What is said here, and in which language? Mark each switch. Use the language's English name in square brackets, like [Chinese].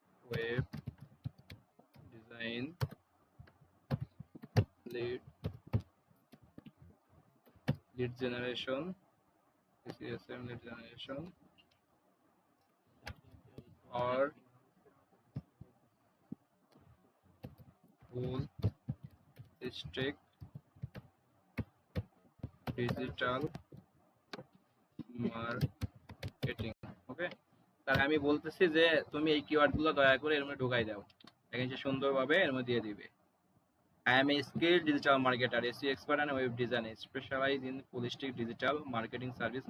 [English] web design, lead generation, SEM lead generation, or full stack digital marketing. [Bangla] ওকে, তাহলে আমি বলতেছি যে তুমি এই কিওয়ার্ড গুলো দয়া করে এর মধ্যে ঢুকাই দাও, দেখেন সে সুন্দরভাবে এর মধ্যে দিয়ে দিবে। [English] I am a skilled digital marketer, SEO expert and web designer, specialized in holistic digital marketing service.